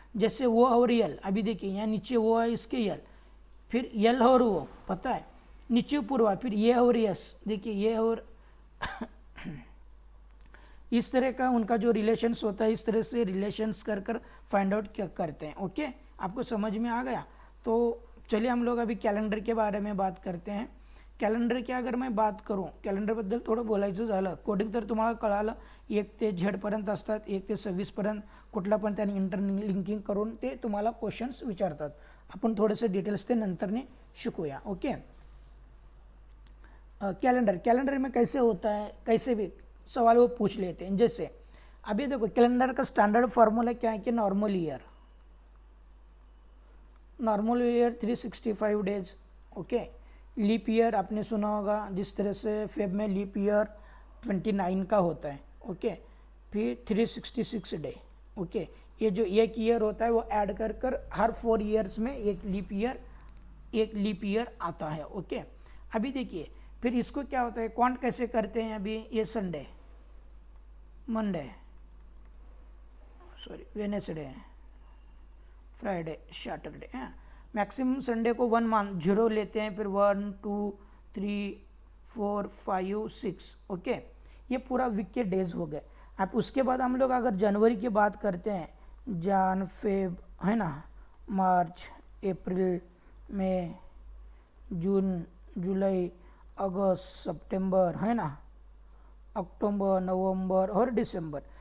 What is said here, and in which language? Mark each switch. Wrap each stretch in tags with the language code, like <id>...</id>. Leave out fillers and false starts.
<hi>जैसे वो और यल, अभी देखिए यहाँ नीचे वो है इसके यल, फिर यल और वो पता है नीचे ऊपर हुआ, फिर ये और यस, देखिए ये और इस तरह का उनका जो रिलेशंस होता है, इस तरह से रिलेशंस कर फाइंड आउट करते हैं. ओके, आपको समझ में आ गया. तो चलिए हम लोग अभी कॅलेंडर के बारे में बात करते हैं. कॅलेंडर की अगर मैं बात करूँ,</hi> <mr>कॅलेंडरबद्दल थोडं बोलायचं झालं, कोडिंग तर तुम्हाला कळालं, 1 ते Z पर्यंत असतात, 1 ते 26 पर्यंत. कुठला पण त्यांनी इंटरलिंकिंग करून ते तुम्हाला क्वेश्चन्स विचारतात. आपण थोडेसे डिटेल्स ते नंतरने शिकूया.</mr> <hi>ओके, कैलेंडर में कैसे होता है, कैसे भी सवाल वो पूछ लेते हैं. जैसे अभी देखो कैलेंडर का स्टैंडर्ड फार्मूला क्या है कि normal year 365 days. Okay, leap year आपने सुना होगा, जिस तरह से फेब में लीप ईयर 29 का होता है. ओके, फिर 366 डे. ओके, ये जो एक ईयर होता है वो ऐड कर हर 4 ईयर्स में एक लीप ईयर आता है. ओके, अभी देखिए फिर इसको क्या होता है, काउंट कैसे करते हैं. अभी ये Sunday, Monday, sorry Wednesday, Friday, Saturday. हाँ, मैक्सिमम संडे को 0 लेते हैं, फिर 1 2 3 4 5 6. ओके, ये पूरा वीक के डेज हो गए. अब उसके बाद हम लोग अगर जनवरी की बात करते हैं, जन फेब, है ना, मार्च, अप्रैल, मई, जून, जुलाई, अगस्त, सितंबर, है ना, अक्टूबर, नवंबर और दिसंबर.</hi>